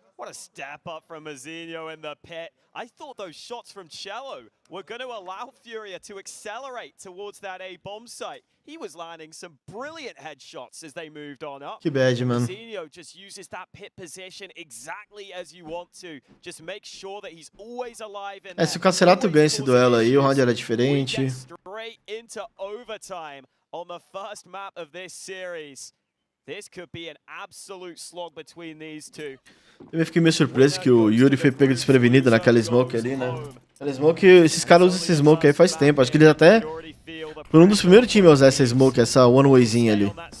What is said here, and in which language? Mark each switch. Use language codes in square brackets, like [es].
[en] What a step up from Mazinho in the pit. I thought those shots from Cello were going to allow FURIA to accelerate towards that A bomb site. He was landing some brilliant headshots as they moved on up. [pt] Que [en] bad, man. Mazinho just uses that pit position exactly as you want to. Just make sure that he's always alive in [pt] se o Cacerato ganha esse duelo aí, o round era diferente. [en] Straight into overtime on the first map of this series. This could be an absolute slog between these two. [pt] Eu fiquei meio surpreso que o Yuri foi pego desprevenido naquela smoke ali, né? Aquela smoke, esses caras usam esse smoke aí faz tempo. Acho que eles até foram um dos primeiros times a usar essa smoke, essa one wayzinha ali.